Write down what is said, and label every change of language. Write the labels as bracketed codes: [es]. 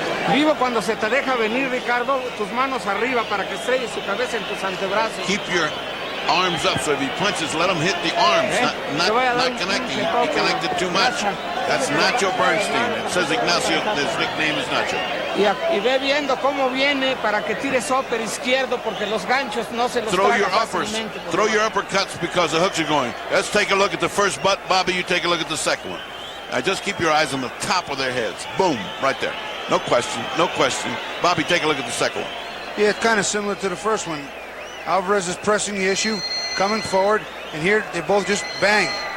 [es] Vivo cuando se te deja venir, Ricardo, tus manos arriba para que estrelles su cabeza en tus antebrazos. [en] Keep your arms up, so if he punches, let him hit the arms, not connecting. He connected too much. That's Nacho Bernstein. It says Ignacio, his nickname is Nacho. [es] Y ve viendo cómo viene para que tires upper izquierdo, porque los ganchos no se los [en] Throw your [es] traga [en] uppers. [es] fácilmente. [en] Throw your uppercuts because the hooks are going. Let's take a look at the first butt. Bobby, you take a look at the second one. Now just keep your eyes on the top of their heads. Boom, right there. No question, no question. Bobby, take a look at the second one. Yeah, it's kind of similar to the first one. Alvarez is pressing the issue, coming forward, and here they both just bang.